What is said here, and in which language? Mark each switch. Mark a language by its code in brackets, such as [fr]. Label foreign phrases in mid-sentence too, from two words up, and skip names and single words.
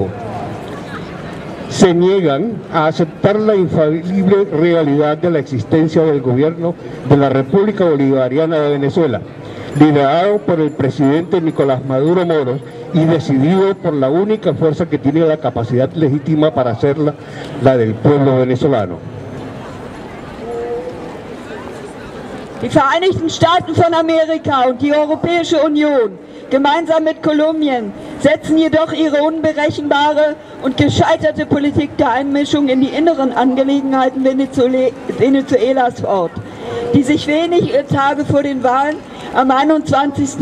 [es] Se niegan a aceptar la infalible realidad de la existencia del gobierno de la República Bolivariana de Venezuela, liderado por el presidente Nicolás Maduro Moros y decidido por la única fuerza que tiene la capacidad legítima para hacerla, la del pueblo venezolano. [de] Die Vereinigten Staaten von Amerika und die Europäische Union gemeinsam mit Kolumbien setzen jedoch ihre unberechenbare und gescheiterte Politik der Einmischung in die inneren Angelegenheiten Venezuelas fort, die sich wenige Tage vor den Wahlen am 21.